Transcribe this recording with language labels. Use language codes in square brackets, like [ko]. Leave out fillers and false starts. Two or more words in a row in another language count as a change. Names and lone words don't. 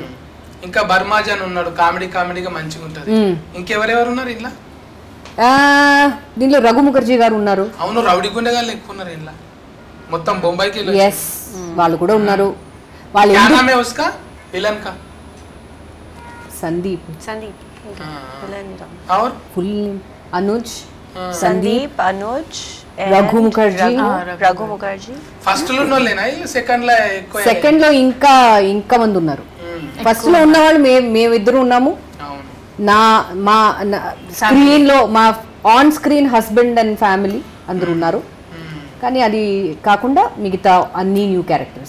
[te] ఇంకా బర్మాజన్ ఉన్నాడు, కామెడీగా మంచిగా ఉంటది. ఇంకెవరెవరు ఉన్నారు ఇలా? దీనిలో రఘు ముఖర్జీ గారు ఉన్నారు. అవును, రౌడీ గుండె గారు ఎక్కువ ఉన్నారు ఇలా. మొత్తం బొంబాయికి వాళ్ళు కూడా ఉన్నారు. వాళ్ళు [hi] विलन का సందీప్ और फुल अनुज संदीप अनुज रघु मुखर्जी [te] ఫస్ట్ లో ఉన్నోళ్ళేనా? సెకండ్ లో ఎక్కువ? సెకండ్ లో ఇంకా మంది ఉన్నారు. ఫస్ట్ లో ఉన్న వాళ్ళు మేమిద్దరు ఉన్నాము. మా స్క్రీన్ లో మా [en] on screen husband and family [te] అందరు ఉన్నారు. కానీ అది కాకుండా మిగతా అన్ని [en] new characters.